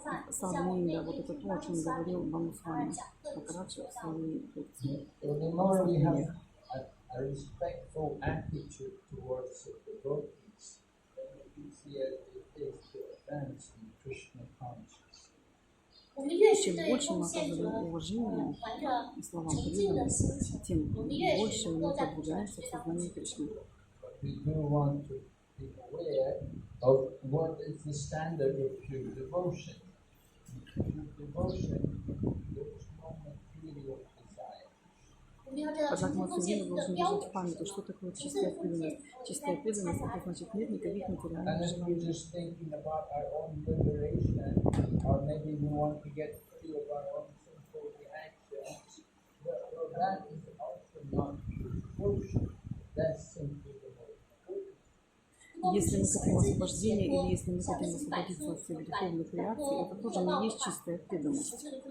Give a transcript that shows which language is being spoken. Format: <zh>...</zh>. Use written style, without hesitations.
<ru>Садху-нинда, вот это то, о чем говорил Бхагаван Маharaj в своей лекции.</ru> <en>The more we have a respectful attitude towards the devotees, then the easier it is to advance in Krishna consciousness.</en> <ru>Чем больше мы оказываем уважение словам преданности, тем больше мы продвигаемся в сознании Кришны.</ru> <en>We do want to be aware of what is the standard of pure devotion. Pure devotion, there is no material desire.</en> <ru>Однако мы все время должны держать в памяти, что такое чистая преданность. Чистая преданность — это значит нет никаких материальных</ru> <en>And if we're</en> <ru>желаний.</ru> <en>just thinking about our own liberation, or maybe we want to get free of our own sinful reactions, well, that is also not pure devotion. That's simply the</en> <ru>Если мы хотим освобождения или если мы хотим освободиться от всех греховных реакций, это тоже не есть чистая преданность.</ru>